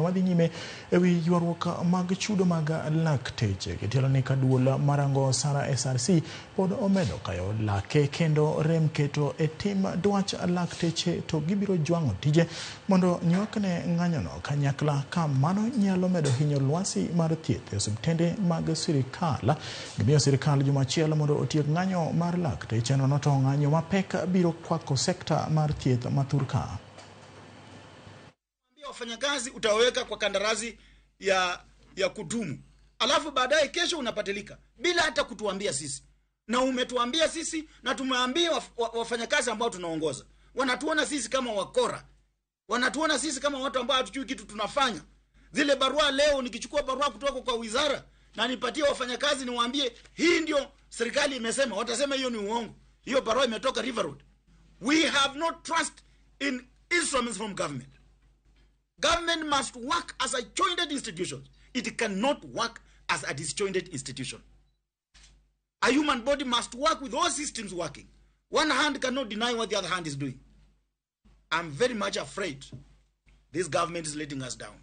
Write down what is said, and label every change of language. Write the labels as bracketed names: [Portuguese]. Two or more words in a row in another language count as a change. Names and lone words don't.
[Luo (Kenya and Tanzania)] wadhi nyime ewi ywaruoka mag chudo mag lakteche kitielo ni kaduola marango Sara SRC pod omedo kayo lake kendo rem keto etim dwach lakteche to gibiro jwango tije mondo nywakne ng'anyono kanyakla ka mano nyalo medo hinyo lwasi mar thieth e subtende mag sirikal. Gimiyo sirikal jumachielo mondo otiek ng'anyo mar lakteche no to ng'anyo mapek biro kwako sekta mar thieth maturka. [Swahili] Wafanyakazi utaweka kwa kandarasi ya kudumu, alafu baadaye kesho unapatilika bila hata kutuambia sisi, na umetuambia sisi na tumeambia wafanyakazi ambao tunaongoza. Wanatuona sisi kama wakora, wanatuona sisi kama watu ambao hatujui kitu tunafanya. Zile barua leo nikichukua barua kutoka kwa wizara na nipatie wafanyakazi niwaambie hii ndio serikali imesema, watasema hiyo ni uongo. Hiyo barua imetoka River Road. [English] We have no trust in instruments from government. Government must work as a jointed institution. It cannot work as a disjointed institution. A human body must work with all systems working. One hand cannot deny what the other hand is doing. I'm very much afraid this government is letting us down.